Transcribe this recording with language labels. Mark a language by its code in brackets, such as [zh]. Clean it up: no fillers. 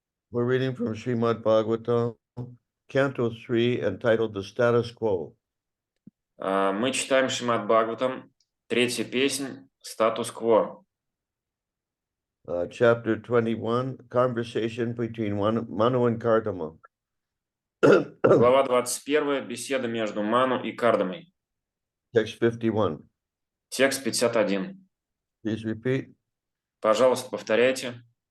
[en] We're reading from Srimad Bhagavatam, Canto 3, entitled The Status Quo. [ru] Мы читаем Шримад Бхагаватам, третья песнь «Статус-кво». [en] Chapter 21, Conversation between Manu and Kardama. [ru] Глава 21, беседа между Ману и Кардамой. [en] Text 51. [ru] Текст 51. [en] Please repeat. [ru] Пожалуйста, повторяйте.